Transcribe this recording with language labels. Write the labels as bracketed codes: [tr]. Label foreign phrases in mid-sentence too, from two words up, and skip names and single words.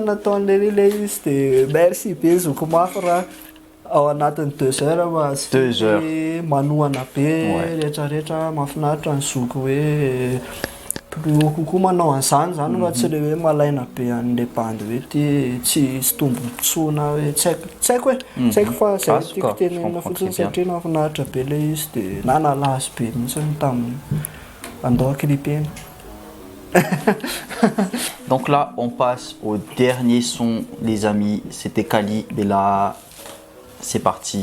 [mg] nataon'lery le izy dia merci be zoko mafy raha ao anatin'ny 2 heures fa tsy hoe manohana be rehetrarehetra mahafinaritra ny zoko hoe [fr] plus haut [mg] kokoa manao an'izany zany fa tsy le hoe malaina be an'le bandy hoe tsy tombontsoana hoe tsy haiko hoe tsy haiko fa zay tiako tenenina fotsiny satria nahafinaritra be le izy dia nanalazy be mihitsy tamin'ny andao clip eny. [fr] Donc là, on passe au dernier son, les amis. C'était Kali, mais là, c'est parti.